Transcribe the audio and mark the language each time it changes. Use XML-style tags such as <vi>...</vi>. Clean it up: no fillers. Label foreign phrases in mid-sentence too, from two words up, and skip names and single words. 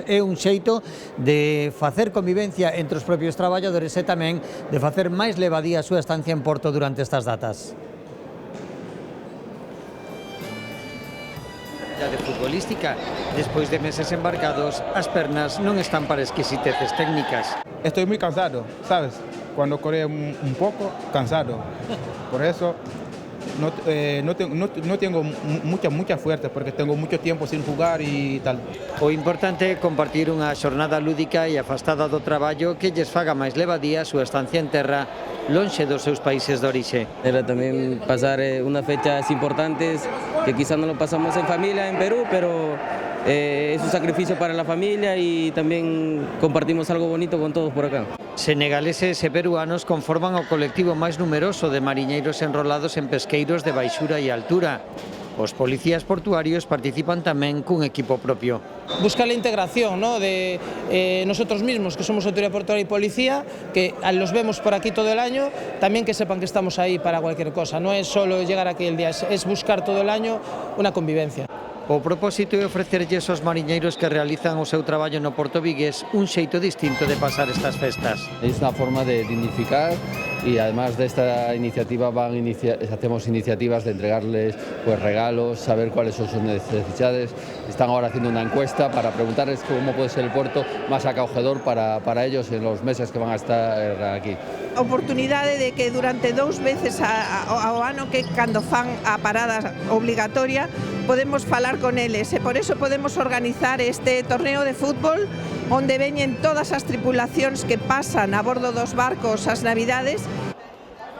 <gl>É un xeito de facer convivencia entre os propios traballadores e tamén de facer máis levadía a súa estancia en Porto durante estas datas. De futbolística, despois de meses embarcados, as pernas non están para exquisiteces técnicas.</gl> <es>Estoy muy cansado, ¿sabes? Cuando corre un poco, cansado. Por eso no tengo mucha fuerza, porque tengo mucho tiempo sin jugar y tal.</es> <gl>O importante é compartir unha xornada lúdica e afastada do traballo que lles faga máis levadía a súa estancia en terra lonxe dos seus países de orixe.</gl> <es>Era también pasar unas fechas importantes que quizás no lo pasamos en familia en Perú, pero es un sacrificio para la familia y también compartimos algo bonito con todos por acá.</es> <gl>Senegaleses e peruanos conforman o colectivo máis numeroso de mariñeiros enrolados en pesqueiros de baixura e altura. Os policías portuarios participan tamén cun equipo propio.</gl> <es>Buscar la integración, ¿no?, de nosotros mismos, que somos autoridad portuaria y policía, que los vemos por aquí todo el año, también que sepan que estamos ahí para cualquier cosa. No es solo llegar aquí el día, es buscar todo el año una convivencia.</es> <gl>O propósito é ofrecerlles aos mariñeiros que realizan o seu traballo no Porto Vigués un xeito distinto de pasar estas festas.</gl> <es>Es una forma de dignificar y además de esta iniciativa hacemos iniciativas de entregarles pues regalos, saber cuáles son sus necesidades. Están ahora haciendo una encuesta para preguntarles cómo puede ser el puerto más acogedor para ellos en los meses que van a estar aquí.</es> <gl>A oportunidade de que durante 2 veces ao ano, que cando fan a parada obligatoria, podemos falar con eles e por eso podemos organizar este torneo de fútbol onde veñen todas as tripulacións que pasan a bordo dos barcos as Navidades.</gl>